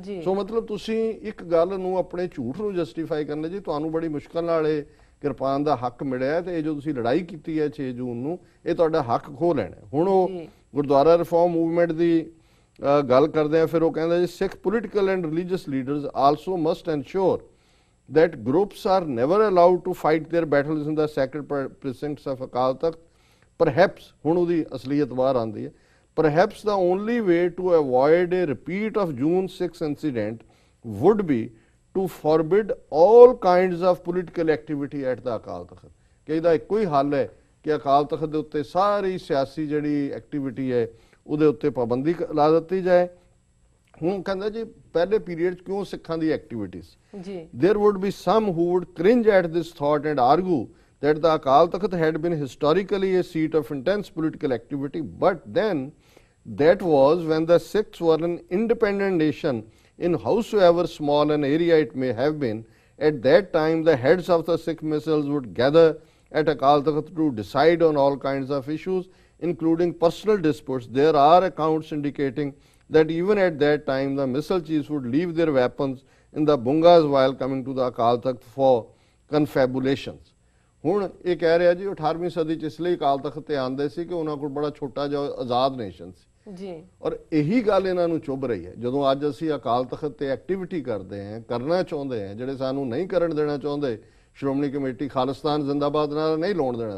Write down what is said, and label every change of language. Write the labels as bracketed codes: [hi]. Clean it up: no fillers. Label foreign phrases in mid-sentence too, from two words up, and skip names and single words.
[pa] ਸੋ ਮਤਲਬ ਤੁਸੀਂ ਇੱਕ ਗੱਲ ਨੂੰ ਆਪਣੇ ਝੂਠ ਨੂੰ ਜਸਟੀਫਾਈ ਕਰਨਾ ਜੀ ਤੁਹਾਨੂੰ ਬੜੀ ਮੁਸ਼ਕਲ ਨਾਲ ਇਹ ਕਿਰਪਾਨ ਦਾ ਹੱਕ ਮਿਲਿਆ ਤੇ ਇਹ ਜੋ ਤੁਸੀਂ ਲੜਾਈ ਕੀਤੀ ਹੈ 6 ਜੂਨ ਨੂੰ ਇਹ ਤੁਹਾਡਾ ਹੱਕ ਖੋਹ ਲੈਣਾ। ਹੁਣ ਉਹ ਗੁਰਦੁਆਰਾ ਰਿਫਾਰਮ ਮੂਵਮੈਂਟ ਦੀ ਗੱਲ ਕਰਦੇ ਆ, ਫਿਰ ਉਹ ਕਹਿੰਦਾ ਜੀ [en] Sikh political and religious leaders also must ensure that groups are never allowed to fight their battles in the sacred precincts of Akal Takht. [pa] Perhaps, ਹੁਣ ਉਹਦੀ ਅਸਲੀਅਤ ਬਾਹਰ ਆਉਂਦੀ ਹੈ, [en] perhaps the only way to avoid a repeat of June 6 incident would be to forbid all kinds of political activity at the Akal Takht. [pa] ਕਿ ਇਹਦਾ ਇੱਕੋ ਹੀ ਹੱਲ ਹੈ ਕਿ ਅਕਾਲ ਤਖਤ ਦੇ ਉੱਤੇ ਸਾਰੀ ਸਿਆਸੀ ਜਿਹੜੀ ਐਕਟੀਵਿਟੀ ਹੈ ਉਹਦੇ ਉੱਤੇ ਪਾਬੰਦੀ ਲਾ ਦਿੱਤੀ ਜਾਏ। ਹੁਣ ਕਹਿੰਦਾ ਜੀ ਪਹਿਲੇ ਪੀਰੀਅਡ 'ਚ ਕਿਉਂ ਸਿੱਖਾਂ ਦੀ ਐਕਟੀਵਿਟੀਜ਼ ਜੀ [en] देयर would be some who would cringe at this thought and argue that the Akal Takht had been historically a seat of intense political activity, but then that was when the Sikhs were an independent nation in howsoever small an area it may have been. At that time the heads of the Sikh missiles would gather at Akal Takht to decide on all kinds of issues including personal disputes. There are accounts indicating that even at that time the missile chiefs would leave their weapons in the bungas while coming to the Akal Takht for confabulations. [pa] ਹੁਣ ਇਹ ਕਹਿ ਰਿਹਾ ਜੀ 18ਵੀਂ ਸਦੀ 'ਚ ਇਸ ਲਈ ਅਕਾਲ ਤਖਤ ਤੇ ਆਉਂਦੇ ਸੀ ਕਿ ਉਹਨਾਂ ਕੋਲ ਬੜਾ ਛੋਟਾ ਜਿਹਾ ਆਜ਼ਾਦ ਨੇਸ਼ਨ ਸੀ ਜੀ, ਔਰ ਇਹੀ ਗੱਲ ਇਹਨਾਂ ਨੂੰ ਚੁੱਭ ਰਹੀ ਹੈ। ਜਦੋਂ ਅੱਜ ਅਸੀਂ ਅਕਾਲ ਤਖਤ ਤੇ ਐਕਟੀਵਿਟੀ ਕਰਦੇ ਹਾਂ, ਕਰਨਾ ਚਾਹੁੰਦੇ ਹਾਂ, ਜਿਹੜੇ ਸਾਨੂੰ ਨਹੀਂ ਕਰਨ ਦੇਣਾ ਚਾਹੁੰਦੇ, ਸ਼੍ਰੋਮਣੀ ਕਮੇਟੀ ਖਾਲਿਸਤਾਨ ਜ਼ਿੰਦਾਬਾਦ ਨਾਲ ਨਹੀਂ ਲਾਉਣ ਦੇਣਾ।